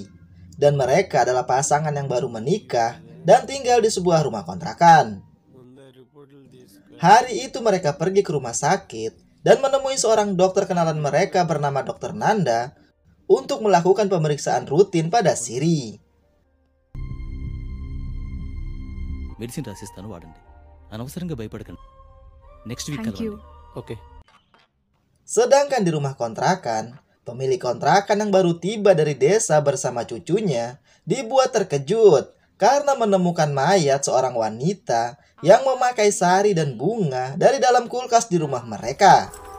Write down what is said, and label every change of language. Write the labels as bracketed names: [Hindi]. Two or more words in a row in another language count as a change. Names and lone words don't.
[Indonesian] Dan mereka adalah pasangan yang baru menikah dan tinggal di sebuah rumah kontrakan. Hari itu mereka pergi ke rumah sakit dan menemui seorang dokter kenalan mereka bernama Dr. Nanda untuk melakukan pemeriksaan rutin pada Siri. [Telugu] మెడిసిన్ రాసిస్తాను వాడండి అనవసరంగా భయపడకండి [English] next week Thank you. [Telugu] కలవండి ఓకే [Indonesian] Sedangkan di rumah kontrakan, pemilik kontrakan yang baru tiba dari desa bersama cucunya dibuat terkejut karena menemukan mayat seorang wanita yang memakai sari dan bunga dari dalam kulkas di rumah mereka.